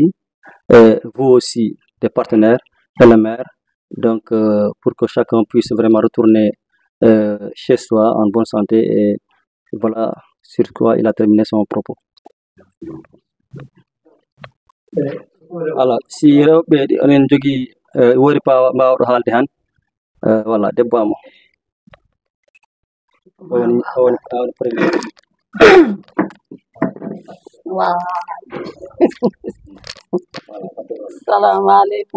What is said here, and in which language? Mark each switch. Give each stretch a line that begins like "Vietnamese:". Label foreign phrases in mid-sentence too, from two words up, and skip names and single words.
French: Vous aussi, des partenaires et le maire. Donc, pour que chacun puisse vraiment retourner chez soi en bonne santé. Et voilà sur quoi il a terminé son propos.
Fula: Alors, si rewɓe onen jogii wori mbawɗo haalde han voilà debbo amo on premier.
Arabic: Wow. Assalamu alaikum.